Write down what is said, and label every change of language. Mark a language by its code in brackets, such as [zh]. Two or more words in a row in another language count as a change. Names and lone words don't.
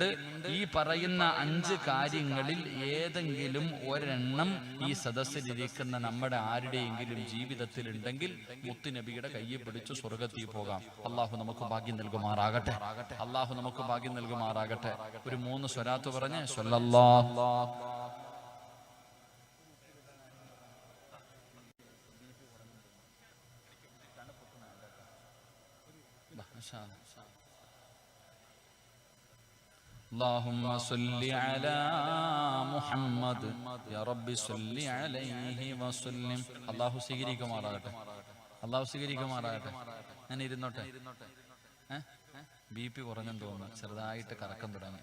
[ml] ഈ പറയുന്ന 5 കാര്യങ്ങളിൽ ഏതെങ്കിലും ഒരെണ്ണം ഈ സദസ്സിലിരിക്കുന്ന നമ്മുടെ ആരുടെയെങ്കിലും ജീവിതത്തിൽ ഉണ്ടെങ്കിൽ മുത്തുനബിയുടെ കയ്യിൽ പിടിച്ചു സ്വർഗത്തിൽ പോകാം. അള്ളാഹു നമുക്ക് ഭാഗ്യം നൽകുമാറാകട്ടെ. അള്ളാഹു നമുക്ക് ഭാഗ്യം നൽകുമാറാകട്ടെ. ഒരു 3 സ്വലാത്ത് പറഞ്ഞ് സ്വല്ലല്ലാഹു [ar] اللهم صل على محمد يا رب صل عليه وسلم. [ml] അല്ലാഹു സ്വീകരിക്കുമാറാകട്ടെ, അല്ലാഹു സ്വീകരിക്കുമാറാകട്ടെ. ഞാൻ ഇരുന്നോട്ടെ. BP കുറഞ്ഞെന്ന് തോന്നുന്നു, ചെറുതായിട്ട് കറക്കം തുടങ്ങി.